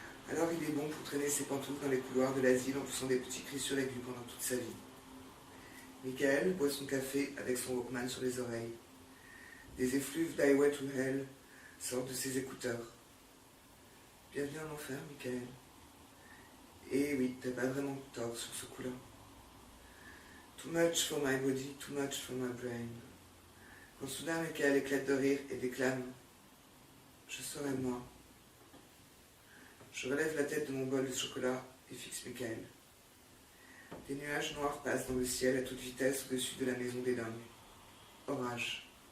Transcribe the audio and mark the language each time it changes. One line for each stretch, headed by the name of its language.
French: Alors il est bon pour traîner ses pantoufles dans les couloirs de l'asile en poussant des petits cris suraigus pendant toute sa vie. Michael boit son café avec son Walkman sur les oreilles. Des effluves d'Highway to Hell sortent de ses écouteurs. Bienvenue en enfer, Michael. Et oui, t'as pas vraiment tort sur ce coup-là.
English: Too much for my body, too much for my brain.
French: Quand soudain Michael éclate de rire et déclame « Je serai moi ». Je relève la tête de mon bol de chocolat et fixe Michael. Des nuages noirs passent dans le ciel à toute vitesse au-dessus de la maison des dingues. Orage.